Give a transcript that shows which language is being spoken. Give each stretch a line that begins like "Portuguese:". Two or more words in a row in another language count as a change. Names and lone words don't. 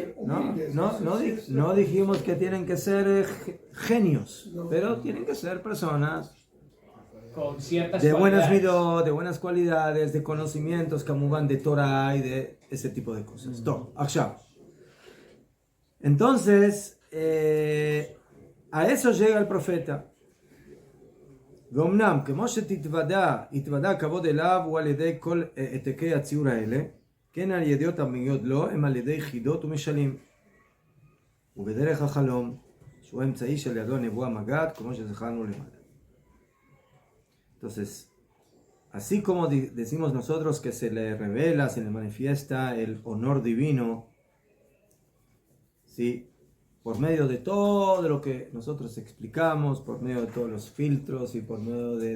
Spanish: No dijimos que tienen que ser genios, pero tienen que ser personas Con ciertas de buenas cualidades. midot, de buenas cualidades, de conocimientos, kamuban, de Torah y de ese tipo de cosas. Entonces, a eso llega el profeta.
Hebrew: ואומנם, כמו שהתוודע כבוד אליו הוא על ידי כל העתקי הציור האלה, כן על ידיעות המגיעות לו הם על ידי חידות ומשלים. ובדרך החלום, שהוא האמצעי של ידו הנבואה מגעת, כמו שזכרנו למעלה.
Spanish: Entonces, así como decimos nosotros que se le revela, se le manifiesta el honor divino, ¿sí? Por medio de todo lo que nosotros explicamos, por medio de todos los filtros y por medio